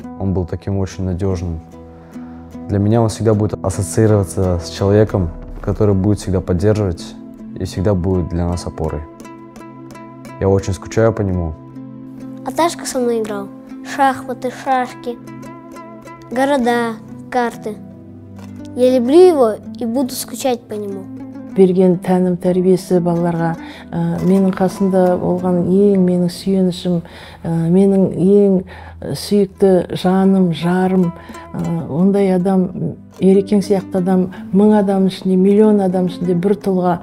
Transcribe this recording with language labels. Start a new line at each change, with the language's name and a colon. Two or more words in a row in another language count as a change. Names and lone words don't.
Russian: Он был таким очень надежным. Для меня он всегда будет ассоциироваться с человеком, который будет всегда поддерживать и всегда будет для нас опорой. Я очень скучаю по нему. Аташка со мной играл. Шахматы, шашки, города, карты. Я люблю его и буду скучать по нему.
Kazakh: Берген тәнім тәрбиесі балаларға менің қасында болған менің сүйенішім, менің ең сүйікті жаным, жарым, ондай адам, Ерекең сияқты адам, 1000 адам ішінде, миллион адам ішінде бір тұлға.